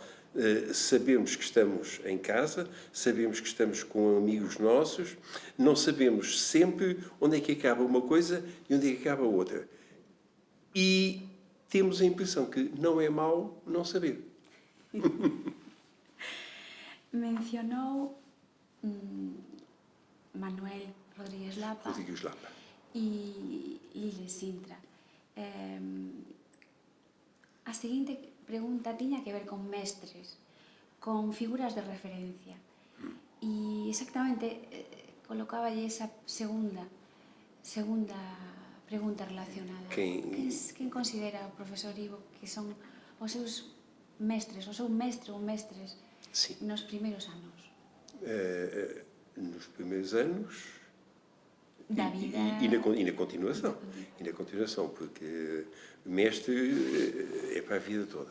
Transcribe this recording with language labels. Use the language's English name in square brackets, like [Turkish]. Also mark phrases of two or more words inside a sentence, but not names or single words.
[Portuguese] Sabemos que estamos em casa, sabemos que estamos com amigos nossos, não sabemos sempre onde é que acaba uma coisa e onde é que acaba outra. E temos a impressão que não é mau não saber. Mencionou Manuel Rodríguez Lapa e Lile Sintra. [Galician] A seguinte pregunta tiña que ver con mestres, con figuras de referencia. E exactamente colocáballe esa segunda pregunta relacionada. Quen considera o profesor Ivo que son os seus mestres, o seu mestre ou mestres nos primeiros anos? [Portuguese] Nos primeiros anos da vida e na continuação, porque mestre é para a vida toda.